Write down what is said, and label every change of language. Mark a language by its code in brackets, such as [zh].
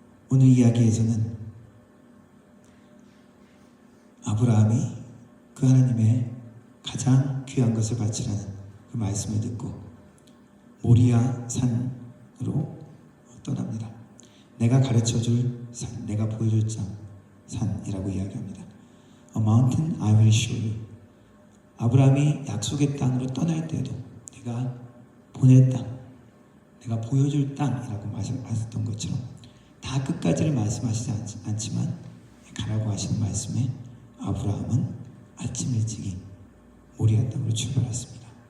[ko] 오늘 이야기에서는 아브라함이 그 하나님의 가장 귀한 것을 바치라는 그 말씀을 듣고 모리아 산으로 떠납니다. 내가 가르쳐줄 산, 내가 보여줄 산이라고 이야기합니다. [en] A mountain I will show you. [ko] 아브라함이 약속의 땅으로 떠날 때도 내가 보낼 땅, 내가 보여줄 땅이라고 말씀하셨던 것처럼 다 끝까지를 말씀하시지 않지만 가라고 하시는 말씀에 아브라함은 아침 일찍이 모리아 땅으로 출발했습니다.